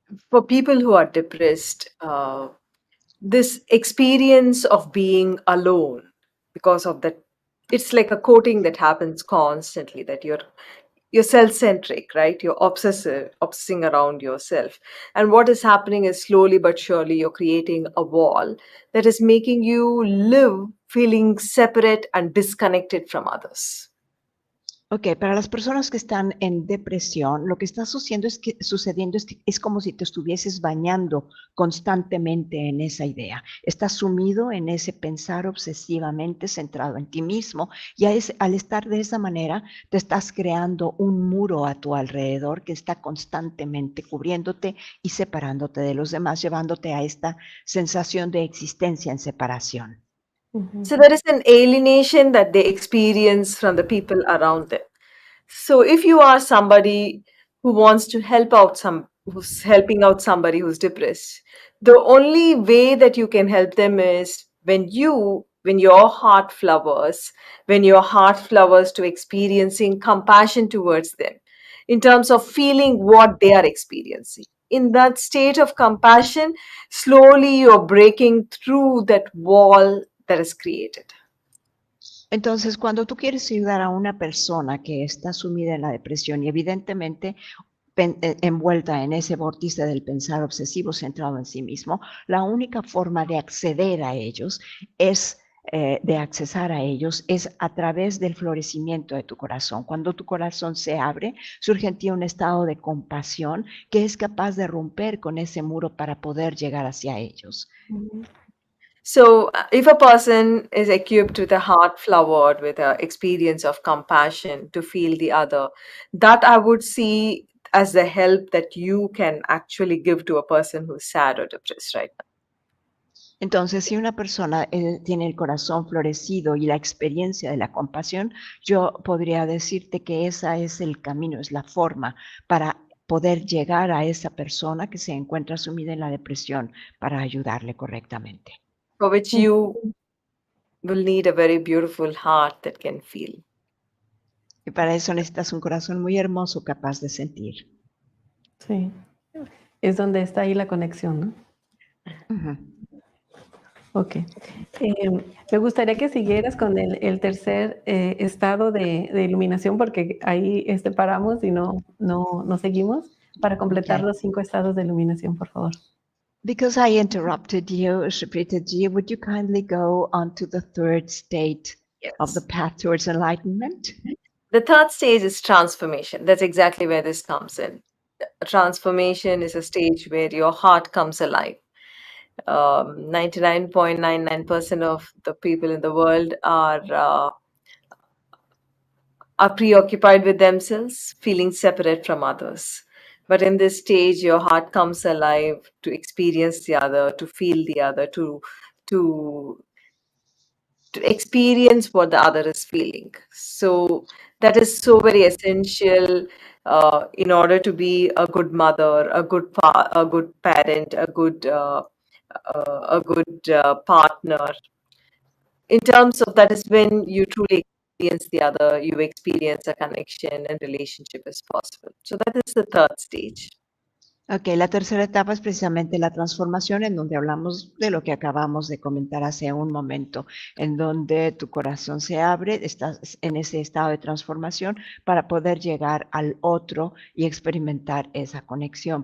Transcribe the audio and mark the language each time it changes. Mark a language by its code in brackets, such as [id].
[en] For people who are depressed, this experience of being alone, because of that, it's like a coating that happens constantly, that you're self-centric, right? You're obsessing around yourself. And what is happening is slowly but surely you're creating a wall that is making you live feeling separate and disconnected from others. [es] Ok, para las personas que están en depresión, lo que está sucediendo es que es como si te estuvieses bañando constantemente en esa idea. Estás sumido en ese pensar obsesivamente centrado en ti mismo y al estar de esa manera te estás creando un muro a tu alrededor que está constantemente cubriéndote y separándote de los demás, llevándote a esta sensación de existencia en separación. [en] So there is an alienation that they experience from the people around them. So if you are somebody who wants to who's helping out somebody who's depressed, the only way that you can help them is when your heart flowers to experiencing compassion towards them in terms of feeling what they are experiencing. In that state of compassion, slowly you're breaking through that wall that is created. [es] Entonces, cuando tú quieres ayudar a una persona que está sumida en la depresión y evidentemente envuelta en ese vórtice del pensar obsesivo centrado en sí mismo, la única forma de acceder a ellos de accesar a ellos es a través del florecimiento de tu corazón. Cuando tu corazón se abre, surge en ti un estado de compasión que es capaz de romper con ese muro para poder llegar hacia ellos. [en] So if a person is equipped with a heart flowered with an experience of compassion to feel the other, that I would see as the help that you can actually give to a person who's sad or depressed right now. [es] Entonces, si una persona tiene el corazón florecido y la experiencia de la compasión, yo podría decirte que ese es el camino, es la forma para poder llegar a esa persona que se encuentra sumida en la depresión para ayudarle correctamente. [en] For which you will need a very beautiful heart that can feel. [es] Y para eso necesitas un corazón muy hermoso capaz de sentir. Sí, es donde está ahí la conexión, ¿no? Ujú. Ok. Me gustaría que siguieras con el tercer estado de iluminación, porque ahí paramos y no seguimos, para completar [en] Okay. [es] los 5 estados de iluminación, por favor. [en] Because I interrupted you, Sri Preethaji, would you kindly go on to the third state of the Yes. path towards enlightenment? The third stage is transformation. That's exactly where this comes in. Transformation is a stage where your heart comes alive. 99.99% of the people in the world are preoccupied with themselves, feeling separate from others. But in this stage, your heart comes alive to experience the other, to feel the other, to experience what the other is feeling. So that is so very essential in order to be a good mother, a good parent, a good partner. In terms of that is when you truly experience the other, you experience a connection and relationship is possible. So that is the third stage. [es] Ok, la tercera etapa es precisamente la transformación, en donde hablamos de lo que acabamos de comentar hace un momento, en donde tu corazón se abre, estás en ese estado de transformación para poder llegar al otro y experimentar esa conexión.